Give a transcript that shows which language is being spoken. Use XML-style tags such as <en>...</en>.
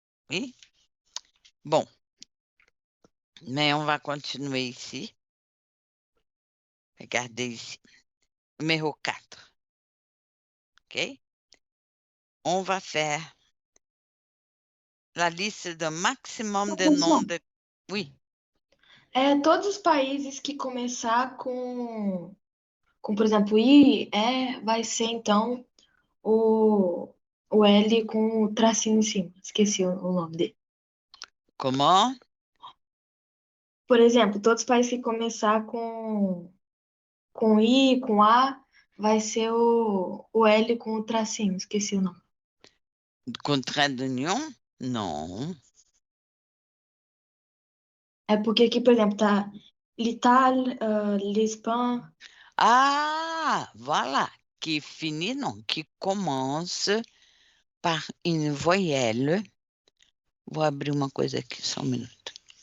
<fr>Oui? Bon, mais on va continuer ici. Regardez ici. Numéro 4. OK? On va faire la liste d'un maximum de noms de... Oui,</fr> <pt>Todos os países que começar por exemplo, I, vai ser então o L com o tracinho em cima. Esqueci o nome dele.</pt> <fr>comment?</fr> <pt>Por exemplo, todos os países que começar com I, com A, vai ser o L com o tracinho. Esqueci o nome.</pt> <fr>Contrat d'union? Non.</fr> <pt>É porque aqui, por exemplo, tá l'Italie, l'Espagne.</pt> <fr>Ah, voilà. Qui finit, non, qui commence par une voyelle.</fr> <pt>Vou abrir uma coisa aqui, só um minuto.</pt>